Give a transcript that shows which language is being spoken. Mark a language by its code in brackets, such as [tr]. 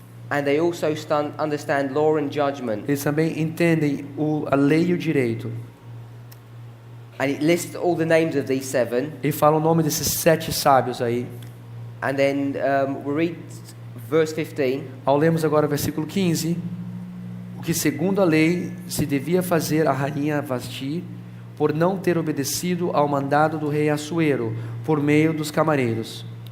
[en] and they also understand law and judgment. [pt] eles também entendem a lei e o direito. [en] And it lists all the names of these 7. [pt] Ele fala o nome desses 7 sábios aí. [en] And then we'll read verse 15. [pt] Ao lermos agora o versículo 15, o que segundo a lei se devia fazer a rainha Vasti, por não ter obedecido ao mandado do rei Assuero, por meio dos camareiros.